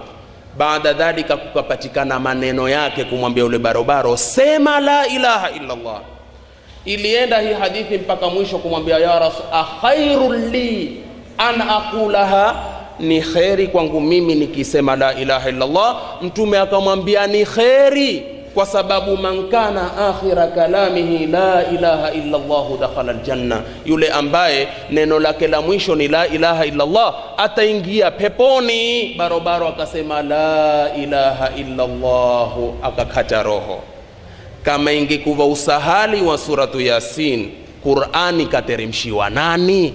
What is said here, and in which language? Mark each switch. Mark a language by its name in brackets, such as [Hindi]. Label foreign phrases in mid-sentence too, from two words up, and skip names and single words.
[Swahili] Baada dhalika kukapatikana maneno yake kumwambia ule barobaro sema [Arabic] لا إله إلا الله. [Swahili] Ilienda hii hadithi mpaka mwisho kumwambia [Arabic] يا رسول أخير لي أن أقولها, [Swahili] ni khairi kwangu mimi nikisema [Arabic] لا إله إلا الله. Mtume akamwambia ni khairi kwa sababu من كان آخر كلامه لا إله إلا الله دخل الجنة, [Swahili] yule ambaye neno lake la mwisho ni [Arabic] لا إله إلا الله [Swahili] ataingia peponi. Barobaro akasema [Arabic] لا إله إلا الله, [Swahili] akakata roho. Kama ingekuwa usahali wa suratu Yasin, Qur'ani kateremshiwa nani?